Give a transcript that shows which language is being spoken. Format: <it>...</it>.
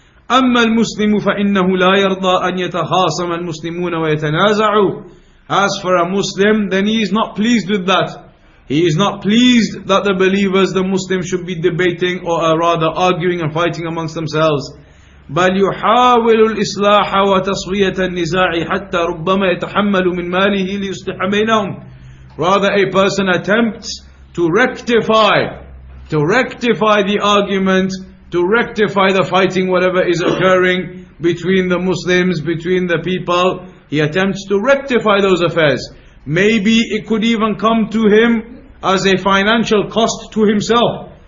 <ar>أَمَّا الْمُسْلِمُ فَإِنَّهُ لَا يَرْضَى أَنْ يَتَخَاصَمَ الْمُسْلِمُونَ وَيَتَنَازَعُوا.</ar> <en>As for a Muslim, then he is not pleased with that. He is not pleased that the believers, the Muslims, should be debating or rather arguing and fighting amongst themselves.</en> <ar>بل يحاول الإصلاح وتصفية النزاع حتى ربما يتحمل من ماله ليصلح بينهم.</ar> <en>Rather, a person attempts to rectify the argument, to rectify the fighting, whatever is occurring between the Muslims, between the people. He attempts to rectify those affairs. Maybe it could even come to him as a financial cost to himself.</en>